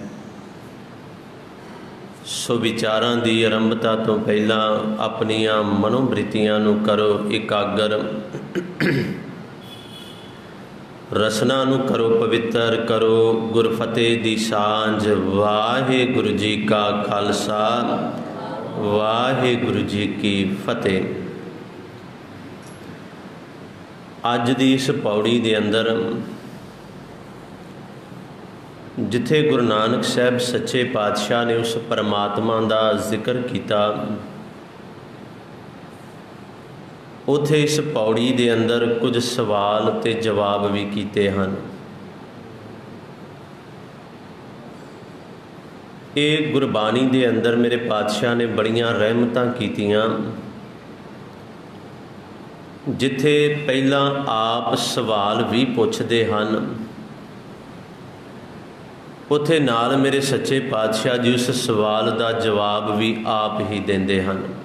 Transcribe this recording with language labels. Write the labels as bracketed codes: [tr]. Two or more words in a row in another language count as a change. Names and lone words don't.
[pa] ਸੋ ਵਿਚਾਰਾਂ ਦੀ ਆਰੰਭਤਾ ਤੋ ਪਹਿਲਾ ਆਪਣੀਆਂ ਮਨੋਵਿਰਤੀਆਂ ਨੂੰ ਕਰੋ ਇਕਾਗਰ, ਰਸਨਾ ਨੂੰ ਕਰੋ ਪਵਿੱਤਰ, ਕਰੋ ਗੁਰਫ਼ਤਿਹ ਦੀ ਸਾਂਝ। ਵਾਹਿਗੁਰੂ ਜੀ ਕਾ ਖ਼ਾਲਸਾ, ਵਾਹਿਗੁਰੂ ਜੀ ਕੀ ਫ਼ਤਿਹ। ਅੱਜ ਦੀ ਇਸ ਪਉੜੀ ਦੇ ਅੰਦਰ ਜਿੱਥੇ ਗੁਰੂ ਨਾਨਕ ਸਾਹਿਬ ਸੱਚੇ ਪਾਤਸ਼ਾਹ ਨੇ ਉਸ ਪਰਮਾਤਮਾ ਕਾ ਜ਼ਿਕਰ ਕੀਆ, ਉੱਥੇ ਇਸ ਪਉੜੀ ਦੇ ਅੰਦਰ ਕੁਛ ਸਵਾਲ ਤੇ ਜਵਾਬ ਭੀ ਕੀਏ ਹੈਂ। ਯੇ ਗੁਰਬਾਣੀ ਦੇ ਅੰਦਰ ਮੇਰੇ ਪਾਤਸ਼ਾਹ ਨੇ ਬੜੀਆਂ ਰਹਿਮਤਾਂ ਕੀਤੀਆਂ, ਜਿੱਥੇ ਪਹਿਲਾ ਆਪ ਸਵਾਲ ਭੀ ਪੁੱਛਦੇ ਹੈਂ, ਉੱਥੇ ਨਾਲ ਮੇਰੇ ਸੱਚੇ ਪਾਤਸ਼ਾਹ ਜੀ ਉਸ ਸਵਾਲ ਕਾ ਜਵਾਬ ਭੀ ਆਪ ਹੀ ਦੇਂਦੇ ਹੈਂ।